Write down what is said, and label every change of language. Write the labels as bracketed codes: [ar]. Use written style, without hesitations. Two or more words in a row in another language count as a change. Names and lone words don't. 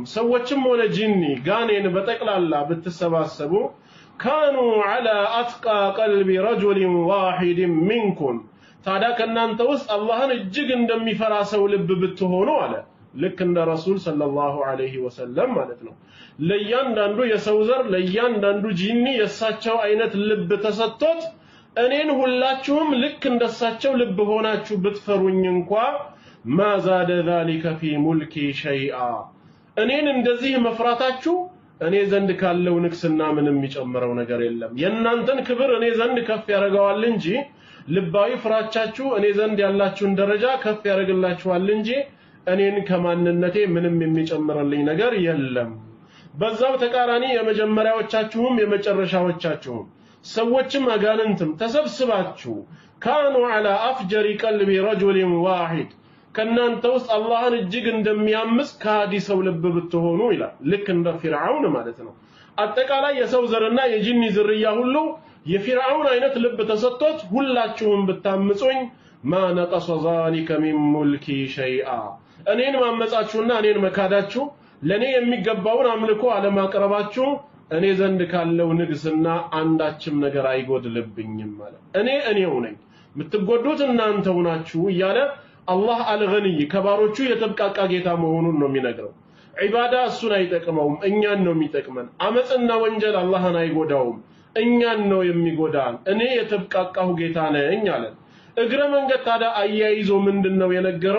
[am] ሰዎችም ሆነ ጂኒ ጋኔን በጠቅላላ ብትሰባሰቡ [ar] كانوا على أتقى قلب رجل واحد منكم [am] ታዲያ ከእናንተ ውስጥ አላህን እጅግ እንደሚፈራ ሰው ልብ ብትሆኑ አለ። ልክ እንደ ረሱል [ar] صلى الله عليه وسلم [am] ማለት ነው። ለእያንዳንዱ የሰው ዘር ለእያንዳንዱ ጂኒ የእሳቸው አይነት ልብ ተሰጥቶት እኔን ሁላችሁም ልክ እንደሳቸው ልብ ሆናችሁ ብትፈሩኝ እንኳ [ar] ما زاد ذلك في ملكي شيئا [am] እኔን እንደዚህ መፍራታችሁ እኔ ዘንድ ካለው ንግስና ምንም የሚጨምረው ነገር የለም። የእናንተን ክብር እኔ ዘንድ ከፍ ያደርገዋል እንጂ ልባዊ ፍራቻችሁ እኔ ዘንድ ያላችሁን ደረጃ ከፍ ያደርግላችኋል እንጂ እኔን ከማንነቴ ምንም የሚጨምርልኝ ነገር የለም። በዛው ተቃራኒ የመጀመሪያዎቻችሁም የመጨረሻዎቻችሁም ሰዎችም አጋንንትም ተሰብስባችሁ [ar] كانوا على أفجر قلب رجل واحد [am] ከናንተ ውስጥ አላህን እጅግ እንደሚያምስ ከሃዲ ሰው ልብ ብትሆኑ ይላል። ልክ እንደ ፊርዓውን ማለት ነው። አጠቃላይ የሰው ዘርና የጂኒ ዝርያ ሁሉ የፊርዓውን አይነት ልብ ተሰጥቶት ሁላችሁም ብታምጹኝ ማ [ar] نقص ذلك من ملكي شيئا [am] እኔን ማመጻችሁና እኔን መካዳችሁ ለኔ የሚገባውን አምልኮ አለማቅረባችሁ እኔ ዘንድ ካለው ንግስና አንዳችም ነገር አይጎድልብኝም ማለት እኔው ነኝ የምትጎዱት እናንተው ናችሁ እያለ አላህ አልገኒይ ከባሮቹ የተብቃቃ ጌታ መሆኑን ነው የሚነግረው። ዒባዳ እሱን አይጠቅመውም፣ እኛን ነው የሚጠቅመን። አመጽና ወንጀል አላህን አይጎዳውም፣ እኛን ነው የሚጎዳን። እኔ የተብቃቃሁ ጌታ ነኝ አለ። እግረ መንገድ ታዲያ አያይዞ ምንድነው የነገረው?